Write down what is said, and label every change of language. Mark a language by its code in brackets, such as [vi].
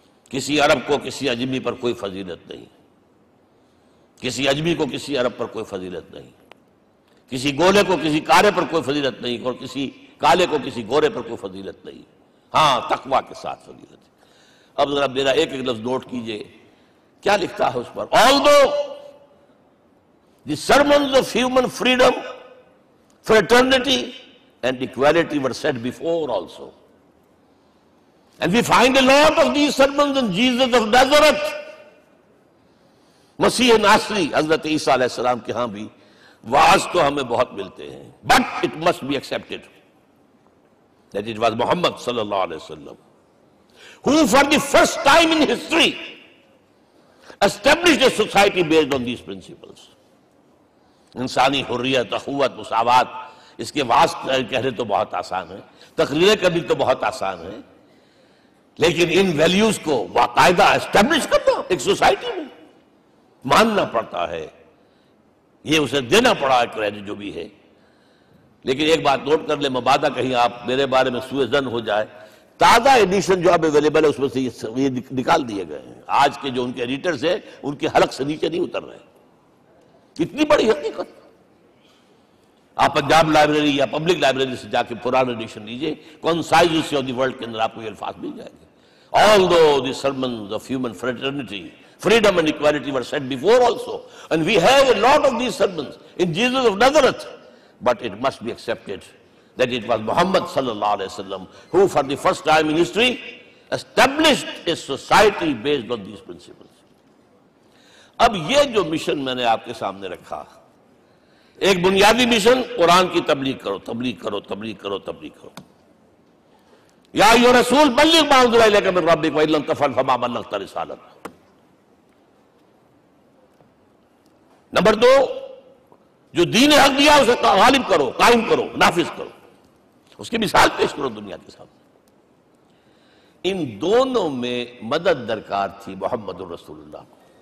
[ur] کسی عرب کو کسی عجمی پر کوئی فضیلت نہیں، کسی عجمی کو کسی عرب پر کوئی فضیلت نہیں، کسی گولے کو کسی کالے پر کوئی فضیلت نہیں، اور کسی کالے کو کسی گورے پر کوئی فضیلت نہیں، ہاں تقوی کے ساتھ فضیلت ہے. اب ذرا میرا ایک ایک لفظ نوٹ کیجئے، کیا لکھتا ہے اس پر؟ [en] Although the sermons of human freedom, fraternity and equality were said before also. And we find a lot of these sermons in Jesus of Nazareth. [ur] مسیح ناصری حضرت عیسیٰ علیہ السلام کے ہاں بھی وعظ تو ہمیں بہت ملتے ہیں. [en] But it must be accepted that it was Muhammad صلی اللہ علیہ وسلم who for the first time in history established a society based on these principles. [ur] انسانی حریت، اخوت، مساوات، اس کے وعظ کہنے تو بہت آسان ہے، تقریریں کرنی تو بہت آسان ہے، لیکن ان ویلیوز کو باقاعدہ اسٹیبلش کرنا ایک سوسائٹی میں ماننا پڑتا ہے. یہ اسے دینا پڑا ہے کریڈٹ جو بھی ہے. لیکن ایک بات نوٹ کر لیں، مبادہ کہیں آپ میرے بارے میں سوء ظن ہو جائے، تازہ ایڈیشن جو اب اویلیبل ہے اس میں سے یہ نکال دیے گئے ہیں. آج کے جو ان کے ایڈیٹرز ہیں ان کے حلق سے نیچے نہیں اتر رہے. اتنی بڑی حقیقت. آپ پنجاب لائبریری یا پبلک لائبریری سے جا کے پرانا ایڈیشن لیجئے، کنسائزز آف دی ورلڈ کے اندر آپ کو یہ الفاظ مل جائیں گے. [en] Although the sermons of human fraternity, freedom and equality were said before also, and we have a lot of these sermons in Jesus of Nazareth, but it must be accepted that it was Muhammad sallallahu alaihi wasallam who for the first time in history established a society based on these principles. [ur] اب یہ جو mission میں نے آپ کے سامنے رکھا، ایک بنیادی مشن قرآن کی تبلیغ کرو، تبلیغ کرو، تبلیغ کرو، تبلیغ کرو. [ar] یا ایھا رسول بلغ ما انزل الیک من ربک وان لم تفعل فما بلغت رسالتہ. [ur] نمبر 2، جو دین حق دیا اسے غالب کرو، قائم کرو، نافذ کرو، اس کی مثال پیش کرو دنیا کے سامنے. ان دونوں میں مدد درکار تھی محمد الرسول اللہ کو.